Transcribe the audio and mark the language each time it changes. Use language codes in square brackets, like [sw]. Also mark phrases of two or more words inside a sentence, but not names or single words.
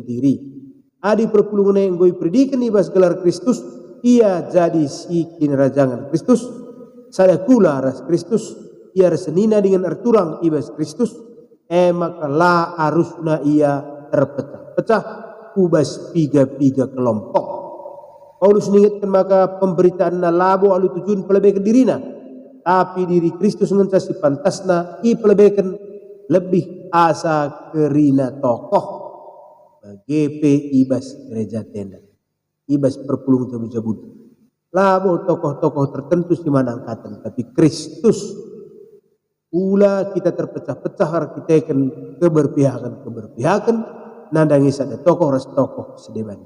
[btx] Adi perpulungan yang go ipridikan ibas gelar Kristus ia jadi si kinerajangan Kristus, sada kula ras Kristus, ia senina dengan arturang ibas Kristus, maka la arusna ia terpecah-pecah ubas piga-piga kelompok. [id] Paulus mengingatkan maka pemberitaan [btx] na labo alu tujuan pelebaikan dirina, tapi diri Kristus ngencasi pantasna i pelebaikan lebih asa kerina tokoh GP ibas gereja tenda, ibas perpulung jabut-jabut. Labo [id] tokoh-tokoh tertentu [btx] si manangkatan, tapi Kristus pula kita terpecah-pecah arkiteken keberpihakan nandangi sada tokoh ras tokoh sedeban.